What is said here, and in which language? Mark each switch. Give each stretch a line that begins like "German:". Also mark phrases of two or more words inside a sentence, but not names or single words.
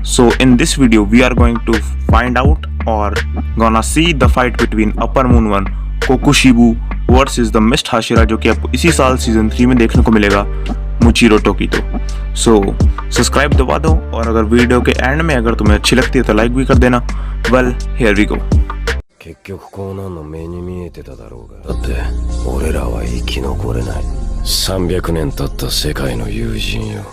English: So in this video we are going to find out और gonna see the fight between Upper Moon 1 Kokushibo versus the Mist Hashira,
Hindi: जो कि आपको इसी साल सीजन 3 में देखने को मिलेगा मुचीरो टोकीतो। सो सब्सक्राइब दबा दो और अगर वीडियो के एंड में अगर तुम्हें अच्छी लगती है तो लाइक भी कर देना।
English: Well here we go.
Japanese: 結局こうなんの目に見えてただろうが。だって俺らは生き残れない。300年経った世界の友人よ。